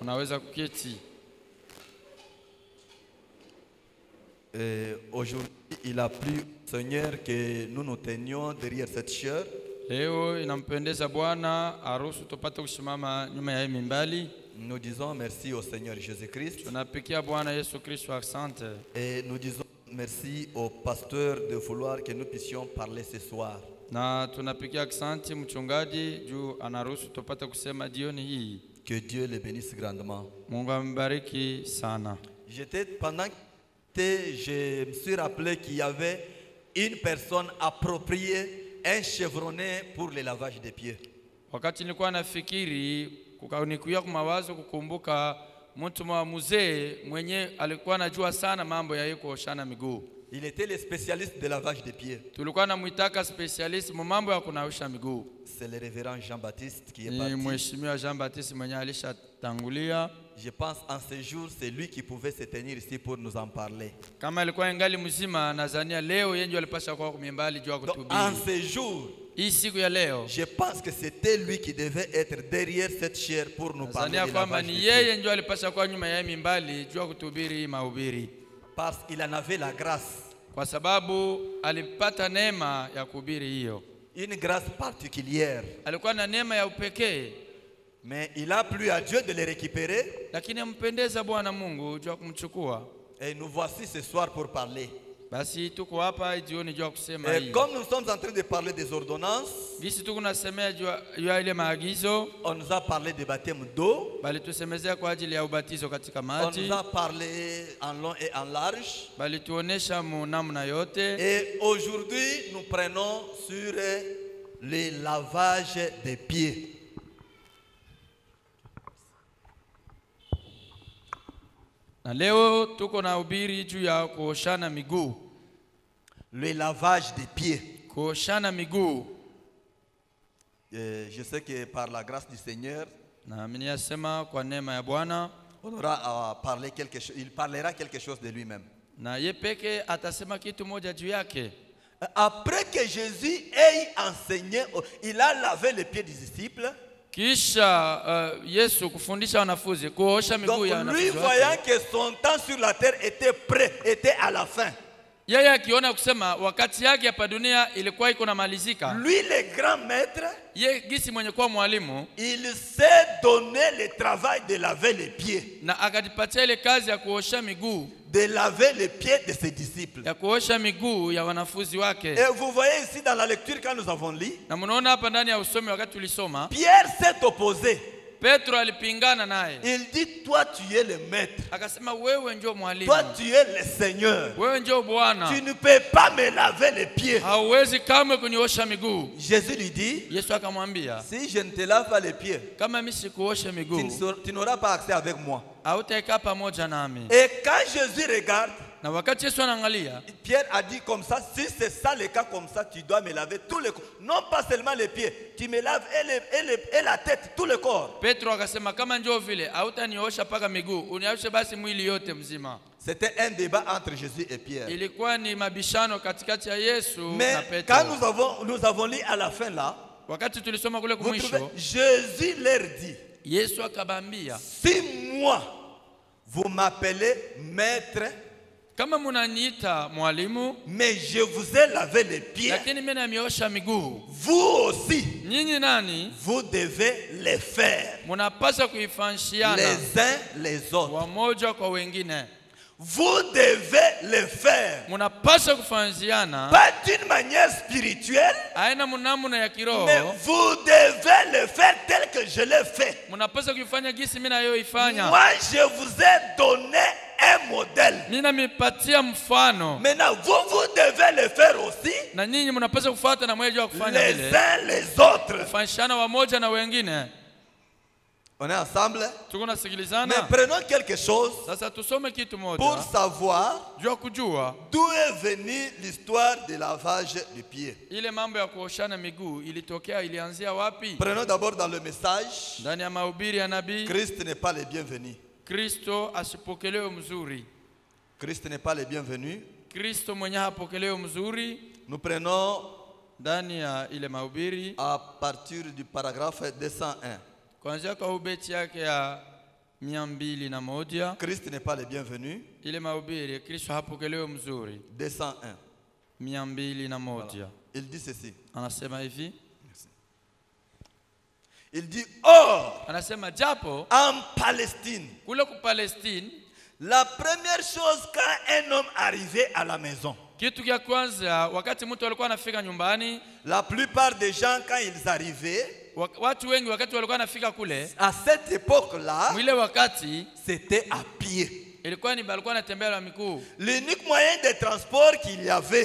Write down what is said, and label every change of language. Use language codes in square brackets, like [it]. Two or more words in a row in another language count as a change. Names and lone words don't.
[fr] Aujourd'hui, il a plu, Seigneur, que nous nous tenions derrière cette chair. Nous disons merci au Seigneur Jésus-Christ. Et nous disons merci au pasteur de vouloir que nous puissions parler ce soir. [sw] Na tunapigia asante mchungaji juu anaruhusu tupate kusema jioni hii. [fr] Que Dieu le bénisse grandement. [sw] Mungu ambariki sana. [fr] Pendant que je me suis rappelé qu'il y avait une personne appropriée, un chevronné pour le lavage des pieds. [sw] Wakati nilikuwa nafikiri kukanikuia kwa mawazo kukumbuka mtu mzee mwenye alikuwa anajua sana mambo ya kuoshana miguu. [fr] Il était le spécialiste de lavage des pieds. [sw] Tulikuwa namuitaka specialist mu mambo ya kunaosha miguu. [fr] C'est le révérend Jean-Baptiste qui est parti. [sw] Ni mheshimiwa Jean-Baptiste mwenye alishatangulia. [fr] Je pense en ce jour c'est lui qui pouvait se tenir ici pour nous en parler. [sw] Kama alikuwa ingali mzima nadhania leo yeye alipasha kwa kumimbali juu kutuhubiri. [fr] En ce jour, [sw] hii siku ya leo, [fr] je pense que c'était lui qui devait être derrière cette chaire pour nous parler de lavage des pieds. [sw] Yeye ndio alipasha kwa nyuma ya mimbali juu kutuhubiri mahubiri. [fr] Parce qu'il en avait la grâce. [sw] Kwa sababu alipata neema ya kuhubiri hiyo. [fr] Une grâce particulière. [sw] Alikuwa na neema ya upekee. [fr] Mais il a plu à Dieu de le récupérer. [sw] Lakini ampendeza Bwana Mungu juu kumchukua. [fr] Et nous voici ce soir pour parler. [sw] Basi tuko hapa jioni juu kusema hii. [fr] Et comme nous sommes en train de parler des ordonnances, [sw] gisi tuko nasemea juu ile maagizo, [fr] on nous a parlé de baptême d'eau. [sw] Bali tusemezea kwa ajili ya ubatizo katika [fr] On [sw] maji. [fr] nous a parlé en long et en large. [sw] Bali tuonesha namna yote. [fr] Et aujourd'hui, nous prenons sur le lavage des pieds. [sw] Na leo tuko na ubiri juu ya kuoshana miguu. [fr] Le lavage des pieds. [sw] Kuoshana miguu. [fr] Je sais que par la grâce du Seigneur, [sw] na mimi nasema kwa neema ya Bwana, [fr] on aura à parler quelque chose, il parlera quelque chose de lui-même. [sw] Na yeye peke atasema kitu moja juu yake. [fr] Après que Jésus ait enseigné, il a lavé les pieds des disciples. [sw] Kisha Yesu kufundisha wanafunzi kuosha miguu ya wanafunzi. [fr] Donc lui voyant que son temps sur la terre était prêt, était à la fin. [sw] Yeye akiona kusema wakati yake hapa dunia ilikuwa iko na malizika. [fr] Lui le grand maître, [sw] yeye gisi mwenye kuwa mwalimu, [fr] il s'est donné le travail de laver les pieds. [sw] Na akajipatia ile kazi ya kuosha miguu. [fr] De laver les pieds de ses disciples. [sw] Ya kuosha miguu ya wanafunzi wake. [fr] Et vous voyez ici dans la lecture quand nous avons lu, [sw] na mnaona hapa ndani ya usomi wakati tulisoma, [fr] Pierre s'est opposé. [sw] Petro alipingana naye. [fr] Il dit, toi tu es le maître. [sw] Akasema wewe ndio mwalimu. [fr] Toi tu es le Seigneur. [sw] Wewe ndio Bwana. [fr] Tu ne peux pas me laver les pieds. [sw] Hauwezi kamwe kuniosha miguu. [fr] Jésus lui dit, [sw] Yesu akamwambia, [fr] si je ne te lave pas les pieds, [sw] kama mimi sikuoshe miguu, [fr] tu n'auras pas accès avec moi. [sw] Hautakaa pamoja nami. [fr] Et quand Jésus regarde, [sw] na wakati Yesu anaangalia, [fr] Pierre a dit comme ça, si c'est ça le cas comme ça, tu dois me laver tout le corps. Non pas seulement les pieds, tu me laves et la tête, tout le corps. [sw] Petro akasema kama njoo vile, hautaniosha paka miguu, unioshe basi mwili yote mzima. [fr] C'était un débat entre Jésus et Pierre. [sw] Ilikuwa ni mabishano katikati ya Yesu na Petro. [fr] Mais quand nous avons lu à la fin là, [sw] wakati tulisoma kule kwa mwisho, [fr] Jésus leur dit, [sw] Yesu akabambia, [fr] si moi vous m'appelez maître, [sw] kama munaniita mwalimu, [fr] mais je vous ai lavé les pieds, [sw] lakini mimi namiosha miguu, [fr] vous aussi, [sw] nyinyi nani, [fr] vous devez les faire, [sw] munapaswa kuifanishiana [fr] les uns les autres. [sw] wamoja kwa wengine. [fr] Vous devez le faire. [sw] Munapaswa kufanishiana [fr] Pas d'une manière spirituelle, [sw] aina munamuna ya kiroho, [fr] mais vous devez le faire tel que je l'ai fait. [sw] munapaswa kuifanya gisi mimi nayoifanya. [fr] Moi, je vous ai donné un modèle. [sw] Mimi namipatia mfano. [fr] Maintenant, vous devez le faire aussi. [sw] Na nyinyi mnapaswa kufuata na mwejo wa kufanya [fr] les [sw] vile. [fr] uns les autres. [sw] Kufanishana wamoja na wengine. [fr] On est ensemble. [sw] Tuko nasikilizana. [fr] Mais prenons quelque chose [sw] Sasa tusome kitu moja [fr] pour savoir [sw] jua kujua [fr] d'où est venue l'histoire du lavage des pieds. [sw] ile mambo ya kuoshana miguu ilitokea, ilianzia wapi? [fr] Prenons d'abord dans le message. [sw] Ndani ya mahubiri ya nabii, [fr] Christ n'est pas le bienvenu. [sw] Kristo asipokelewe mzuri. [fr] Christ n'est pas le bienvenu. [sw] Kristo mwenye hapokelewe mzuri. [fr] Nous prenons [sw] Ndani ya ile mahubiri [fr] à partir du paragraphe 201. [sw] kuanzia kwa ubeti yake ya 201. [fr] Christ n'est pas le bienvenu. [sw] Ile mahubiri Kristo hapokelewe mzuri. [fr] 201. [sw] 201. [fr] Voilà. Il dit ceci. [sw] Anasema hivi. [fr] Il dit, or, [sw] anasema japo [fr] en Palestine, [sw] kule ku Palestine, [fr] La première chose quand un homme arrivait à la maison, [sw] Kitu kia kwanza wakati mtu alikuwa anafika nyumbani, [fr] la plupart des gens quand ils arrivaient, [sw] watu wengi wakati walikuwa anafika kule, [fr] à cette époque-là, [sw] mwile wakati [fr] c'était à pied. [sw] ilikuwa ni balikuwa anatembea na miguu. [fr] L'unique moyen de transport qu'il y avait,